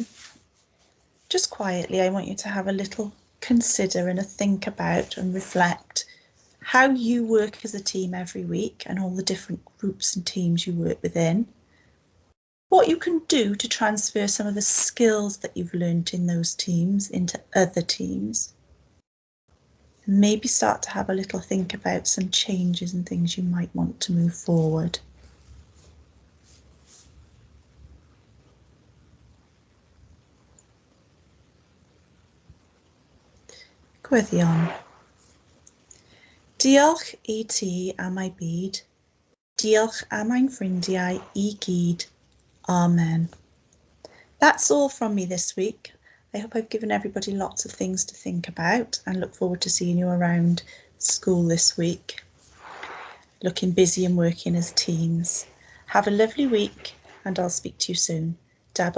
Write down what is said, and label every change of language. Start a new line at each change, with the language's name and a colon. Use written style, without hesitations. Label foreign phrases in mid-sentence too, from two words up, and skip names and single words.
English: Just quietly, I want you to have a little consider and a think about and reflect how you work as a team every week and all the different groups and teams you work within. What you can do to transfer some of the skills that you've learned in those teams into other teams. And maybe start to have a little think about some changes and things you might want to move forward. Gwyddion.
Welsh: Diolch I ti am ei byd. Diolch am ein ffrindiau I gyd. Amen.
English: That's all from me this week. I hope I've given everybody lots of things to think about and look forward to seeing you around school this week. Looking busy and working as teams. Have a lovely week and I'll speak to you soon.